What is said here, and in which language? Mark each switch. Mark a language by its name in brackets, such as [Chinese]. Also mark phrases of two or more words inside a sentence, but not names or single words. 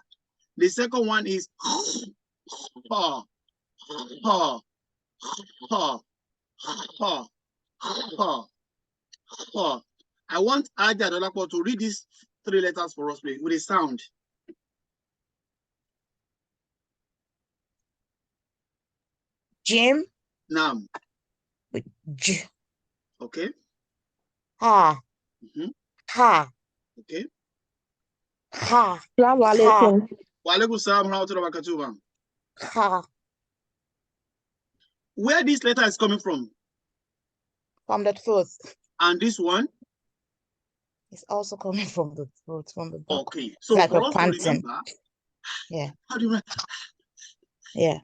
[English] The second one is Ha, Ha, Ha, Ha, Ha, Ha. I want Aja Adolakwa to read these 3 letters for us, please, with a sound. Gym. Now, with J. Okay. Ha. Mhm. Ha. Okay. Ha. Assalamu Ha. alaikum. [Arabic] وعليكم السلام ورحمة الله وبركاته. [English] Ha. Where this letter is coming from? From the throat. And this one? It's also coming from the throat, from the back. Okay. It's So like for a us to panting. remember, Yeah. how do you remember? Yeah.